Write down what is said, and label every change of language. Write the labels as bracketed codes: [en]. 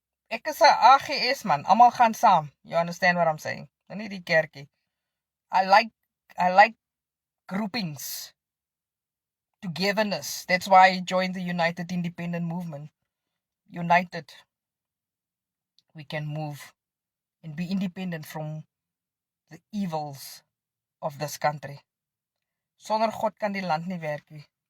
[af] Ek is 'n AGS man, almal gaan saam. [en] You understand what I'm saying? [af] Nie die kerkie. [en] I like groupings, togetherness. That's why I joined the United Independent Movement. United, we can move and be independent from the evils of this country. [af] Sonder God kan die land nie werk nie.